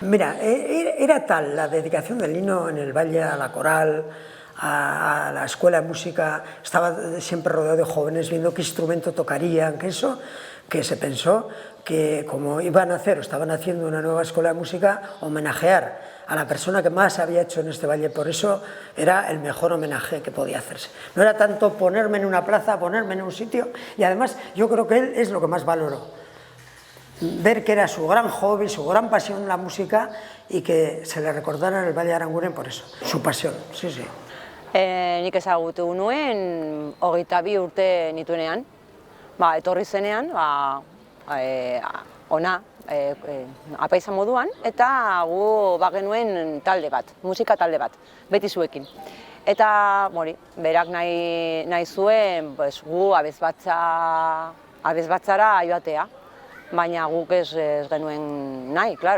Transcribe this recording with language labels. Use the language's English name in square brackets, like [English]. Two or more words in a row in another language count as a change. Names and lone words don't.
[Spanish] Mira, era tal la dedicación de Lino en el valle a la coral, a la escuela de música, estaba siempre rodeado de jóvenes viendo qué instrumento tocarían, que eso que se pensó que como iban a hacer o estaban haciendo una nueva escuela de música, homenajear a la persona que más había hecho en este valle, por eso era el mejor homenaje que podía hacerse. No era tanto ponerme en una plaza, ponerme en un sitio, y además yo creo que él es lo que más valoró, ver que era su gran hobby, su gran pasión la música, y que se le recordara en el Valle de Aranguren por eso, su pasión, sí, sí. [Basque] Nik ezagutu nuen 22 urte nituenean, etorri zenean, ona, apaiza moduan, eta gu bagenuen talde bat, musika talde bat, beti zuekin. Eta berak nahi zuen gu abesbatzara joatea, baina guk ez genuen nahi, klaro.